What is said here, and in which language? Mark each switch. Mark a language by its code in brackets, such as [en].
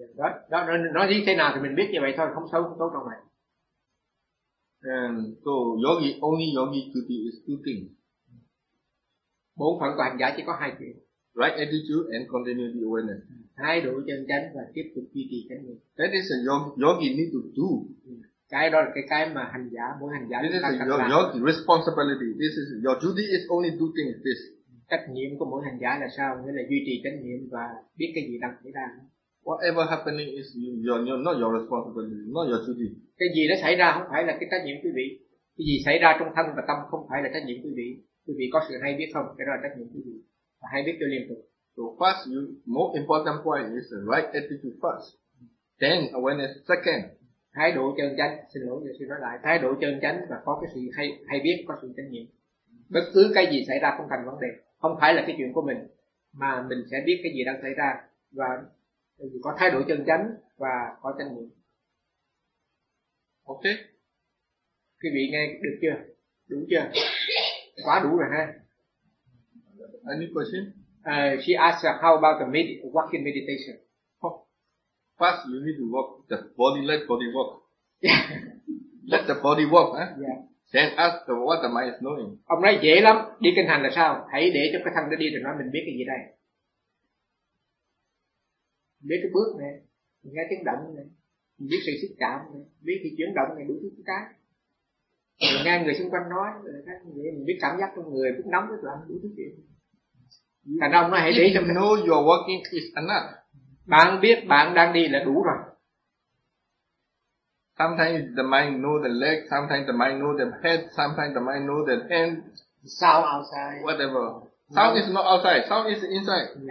[en] Yeah, that. [vi] Nó như thế nào thì mình biết như vậy thôi, không xấu không tốt đâu mày. [en] And so yogi, only yogi duty is two things. [vi] Bốn phận của hành giả chỉ có hai chuyện. [en] Right attitude and continuity awareness. [vi] Thái độ chân chánh và tiếp tục duy trì chánh niệm. [en] That is a yogi need to do. [vi] Cái đó là cái mà hành giả, mỗi hành giả. [en] This is your responsibility. This is your duty is only two things. This. [vi] Trách nhiệm của mỗi hành giả là sao? Nghĩa là duy trì trách nhiệm và biết cái gì đang xảy ra. [en] Whatever happening is your not your responsibility, not your duty. [vi] Cái gì nó xảy ra không phải là cái trách nhiệm quý vị. Cái gì xảy ra trong thân và tâm không phải là trách nhiệm quý vị. Quý vị có sự hay biết không? Cái đó là trách nhiệm quý vị. Và hay biết cho liên tục. [en] So first, most important point is the right attitude first. Then awareness second. [vi] Thái độ chân chánh, xin lỗi giờ xin nói lại. Thái độ chân chánh và có cái sự hay biết, có sự trách nhiệm. Bất cứ cái gì xảy ra không thành vấn đề. Không phải là cái chuyện của mình mà mình sẽ biết cái gì đang xảy ra và có thái độ chân chánh và có trách nhiệm. [en] Ok. [vi] Quý vị nghe được chưa? Đủ chưa? Quá đủ rồi ha. [en] Any question? She asked how about the walking meditation? Oh. First you need to walk the body, let body walk. Let the body walk, huh? Yeah. Then ask the what the mind is knowing. [vi] Ông nói dễ lắm, đi kinh hành là sao? Hãy để cho cái thân nó đi rồi nói mình biết cái gì đây. Biết cái bước này, mình nghe tiếng động này, mình biết sự xúc chạm này, biết cái chuyển động này đủ thứ cái. Mình nghe người xung quanh nói, mình biết cảm giác trong người, biết nóng, biết lạnh, đủ thứ chuyện. Thành ra ông nói hãy để cho mình. [en] Know you're walking is enough. [vi] Bạn biết bạn đang đi là đủ rồi. [en] Sometimes the mind know the leg, sometimes the mind know the head, sometimes the mind know the hand. Sound outside. Whatever. Sound no. Is not outside, sound is inside.